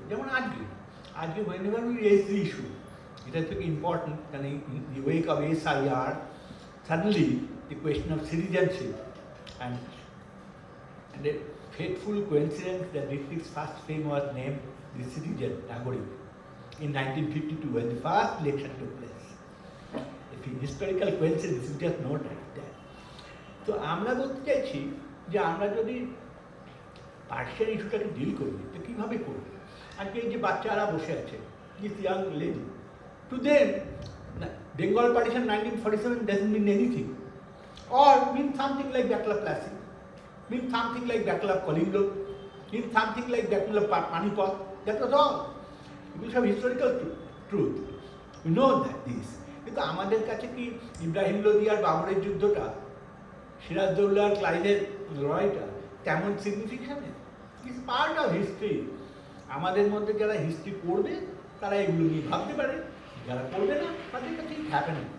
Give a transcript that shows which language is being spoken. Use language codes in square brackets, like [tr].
[bn] যেমন আজকে [en] whenever we raise the issue, it is very important, and in the wake of SIR, suddenly the question of citizenship and a fateful coincidence that Hrithik's first film was named the citizen, Nagorik, in 1952 when the first election took place. If historical coincidence, you just note that. [bn] তো আমরা বলতে চাইছি যে আমরা যদি partition ইস্যুটাকে deal করি তো কীভাবে করবো? আজকে এই যে বাচ্চারা বসে আছে, [en] This young lady, to them Bengal partition 1947 doesn't mean anything, or mean something like Battle of Plassey, mean something like Battle of Kalinga, mean something like Battle of Panipat. That was all. It was have historical truth. We know that this. [bn] কিন্তু আমাদের কাছে কি ইব্রাহিম লোদি আর বাবরের যুদ্ধটা, সিরাজদৌল্লা আর ক্লাইভের লড়াইটা তেমন significant? [en] It's part of history. [bn] আমাদের মধ্যে যারা হিস্ট্রি পড়বে তারা এগুলো নিয়ে ভাবতে পারে, যারা পড়বে না তাদের কাছে হ্যাপেন।